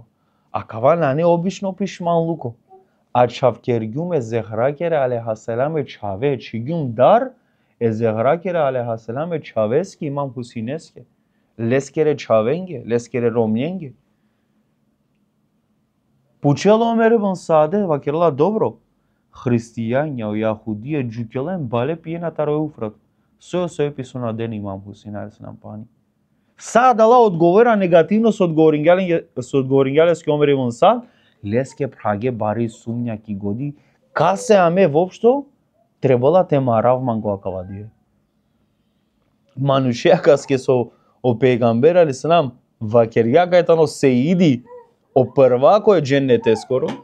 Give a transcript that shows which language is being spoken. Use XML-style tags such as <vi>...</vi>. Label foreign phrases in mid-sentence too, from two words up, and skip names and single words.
<rom>А кавана не обично пишман луко. А чавкергум е зехракере алейхаселам е чаве, чигум дар е зехракере алейхаселам е чавески имам хусинеске. Лескере чавенге, лескере ромненге. Пучело омере бен саде, вакерла добро. Христијања, јахудија, џукелен, бале пие на тарој уфрак. Сој писо на ден имам Хусин алейхиссалам пани. Садала</rom> <mk>одговора негативно</mk> <rom>со одговорингјалески омере бен сад, леске праге бари сумња ки годи, касе аме воопшто требала те марав мангоакава дие. Манушеја каске со о пегамбер алейхиссалам вакерја кајтано се иди о првако е дженнете скоро.</rom>